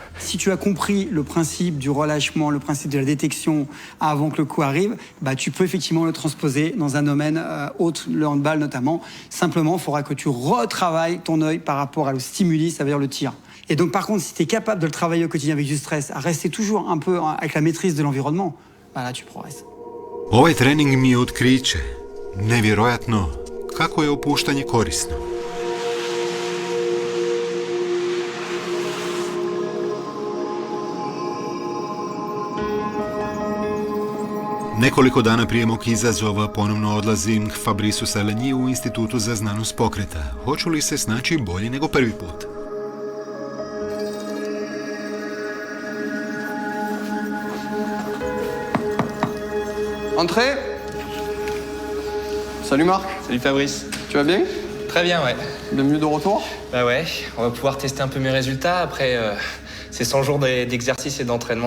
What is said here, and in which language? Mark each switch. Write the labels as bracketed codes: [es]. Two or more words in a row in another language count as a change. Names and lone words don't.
[fr] Si tu as compris le principe du relâchement, le principe de la détection avant que le coup arrive, bah, tu peux effectivement le transposer dans un domaine autre, le handball notamment. Simplement, il faudra que tu retravailles ton œil par rapport au stimuli, ça veut dire le tir. Et donc, par contre, si tu es capable de le travailler au quotidien avec du stress, à rester toujours un peu avec la maîtrise de l'environnement, bah là, tu progresses. [hr] Ovaj trening mi je otkriće. Nevjerojatno kako je opuštanje korisno. Nekoliko dana prije mog izazova ponovno odlazim k Fabrisu Saleniju u Institutu za znanost pokreta. Hoću li se snaći bolje nego prvi put? [fr] Entrée. Salut Marc. Salut Fabrice. Tu vas bien ? Très bien, ouais. Bienvenue de retour. Bah ouais, on va pouvoir tester un peu mes résultats après ces 100 jours d'exercice et d'entraînement.